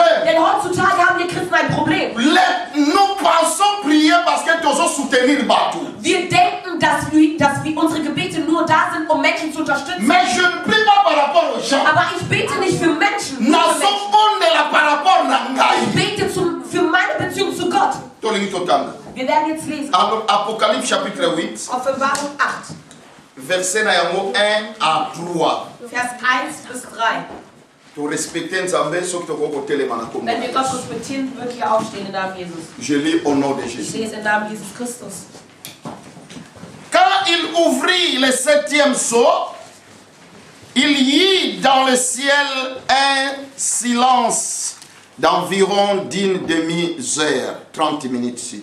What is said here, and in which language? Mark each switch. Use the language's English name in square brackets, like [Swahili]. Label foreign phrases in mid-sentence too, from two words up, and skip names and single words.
[German] Denn heutzutage haben wir Christen ein Problem. Wir denken, dass wir unsere Gebete nur da sind, um Menschen zu unterstützen. Aber ich bete nicht für Menschen. Ich bete für meine Beziehung zu Gott. Wir werden jetzt lesen. [French] Apocalypse chapitre 8. [German] Offenbarung 8. [French] Verset 1 à 3. [German] Vers 1 bis 3. Wenn wir Gott respektieren, wird hier aufstehen im Namen Jesus. [French] Je lis au nom de [German] Ich [French] Jésus. [German] lese im Namen Jesus Christus. [French] Quand il ouvrit le 7e sceau, il y eut dans le ciel un silence d'environ d'une demi-heure, 30 minutes ici.